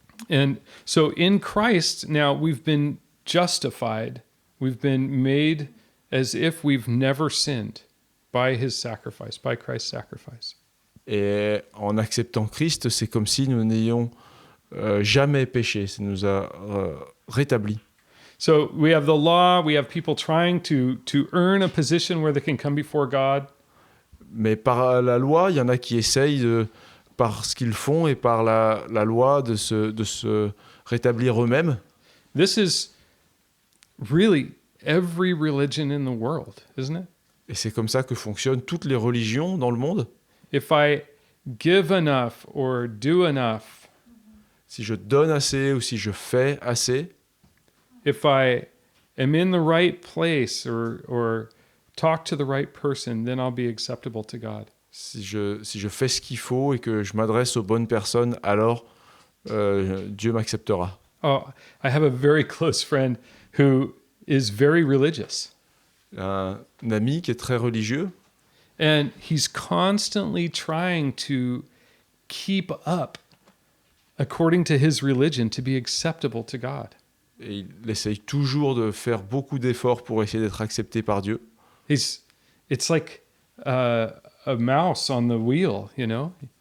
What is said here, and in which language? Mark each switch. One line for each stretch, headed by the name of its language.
English: And so in Christ, now we've been justified. We've been made as if we've never sinned by his sacrifice, by Christ's sacrifice.
French: Et en acceptant Christ, c'est comme si nous n'ayons jamais péché. Ça nous a rétablis.
English: So we have the law, we have people trying to earn a position where they can come before God.
French: Mais par la loi, il y en a qui essayent, par ce qu'ils font et par la loi, de se rétablir eux-mêmes.
English: This is really every religion in the world, isn't it?
French: Et c'est comme ça que fonctionnent toutes les religions dans le monde.
English: If I give enough or do enough,
French: Si je donne assez ou si je fais assez,
English: if I am in the right place or talk to the right person, then I'll be acceptable to God.
French: si je fais ce qu'il faut et que je m'adresse aux bonnes personnes, alors Dieu m'acceptera.
English: Oh, I have a very close friend who is very religious.
French: Un ami qui est très religieux,
English: And he's constantly trying to keep up according to his religion to be acceptable to God.
French: et il essaye toujours de faire beaucoup d'efforts pour essayer d'être accepté par Dieu.
English: It's like a mouse on the wheel, you know?